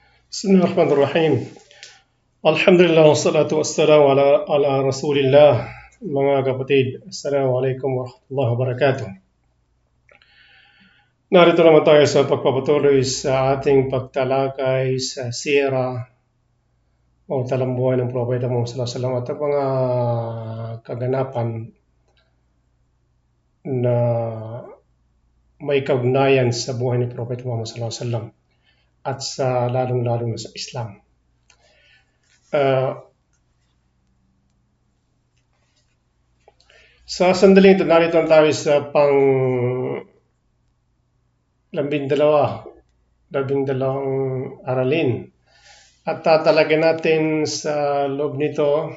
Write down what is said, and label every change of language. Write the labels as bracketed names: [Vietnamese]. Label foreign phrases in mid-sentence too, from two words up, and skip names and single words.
[Arabic] بسم الله الرحمن الرحيم الحمد لله والصلاة والسلام على رسول الله. [Filipino] Mga kapatid, [Arabic] السلام عليكم ورحمة الله وبركاته. [Filipino] Narito naman tayo sa pagpapatuloy sa ating pagtalakay sa sira o talambuhay ng Propeta Muhammad [Arabic] صلى الله عليه وسلم [Filipino] at ang mga kaganapan na may kaugnayan sa buhay ni Propeta Muhammad [Arabic] صلى الله عليه وسلم [Filipino] at sa lalong-lalo na sa Islam. Sa sandaling ito, narito tayo sa labindalawang aralin at tatalagyan natin sa loob nito